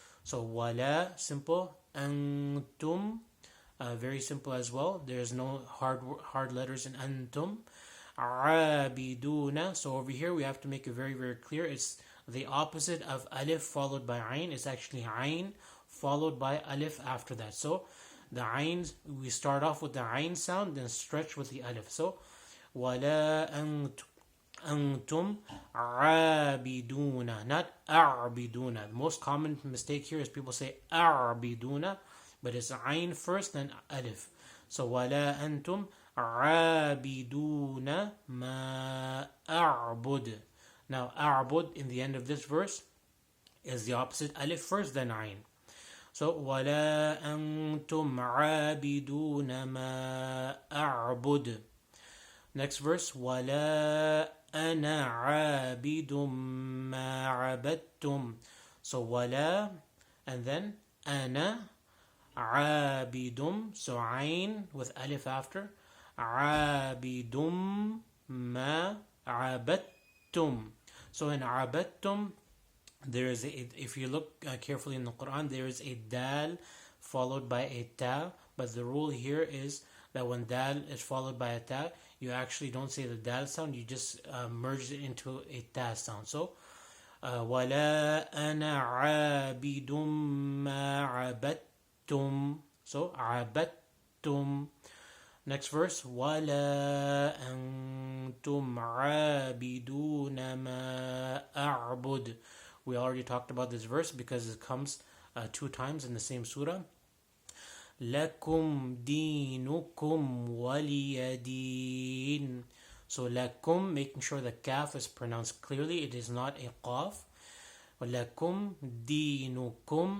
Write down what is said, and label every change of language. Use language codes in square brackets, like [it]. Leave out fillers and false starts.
[en] So ولا, simple. Antum, very simple as well. There's no hard letters in antum. [ar] عابدون. [en] So over here we have to make it very, very clear. It's the opposite of alif followed by ayn. It's actually ayn followed by alif after that. So the ayn, we start off with the ayn sound, then stretch with the alif. [ar] So وَلَا أَنْتُمْ عَابِدُونَ, [en] not [ar] أَعْبِدُونَ. [en] The most common mistake here is people say أَعْبِدُونَ, but it's ayn first, then alif. [ar] So وَلَا أَنْتُمْ عَابِدُونَ مَا أَعْبُدُ. [en] Now أَعْبُد in the end of this verse is the opposite, alif first, then ayn. [ar] So وَلَا أَنْتُمْ عَابِدُونَ مَا أَعْبُدُ. [en] Next verse, [ar] وَلَا أَنَا عَابِدٌ مَا عَبَدْتُمْ. So وَلَا and then أَنَا عَابِدٌ. [en] So ayn with alif after. [ar] عَابِدٌ مَا عَبَدْتُمْ. [en] So in عَبَدْتُمْ, there is if you look carefully in the Quran, there is a dal followed by a ta, but the rule here is that when dal is followed by a ta, you actually don't say the dal sound, you just merge it into a ta sound. [ar] So وَلَا أَنَا عَابِدٌ مَا عَبَدْتُمْ. So عَبَدْتُمْ. [en] Next verse, [ar] وَلَا أَنْتُمْ عَابِدُونَ مَا أَعْبُدُ. [en] We already talked about this verse because it comes 2 times in the same surah. [ar] لَكُمْ دِينُكُمْ وَلِيَ دِينٍ. [en] So lakum, making sure the kaf is pronounced clearly. It is not a qaf. [ar] لَكُمْ دِينُكُمْ.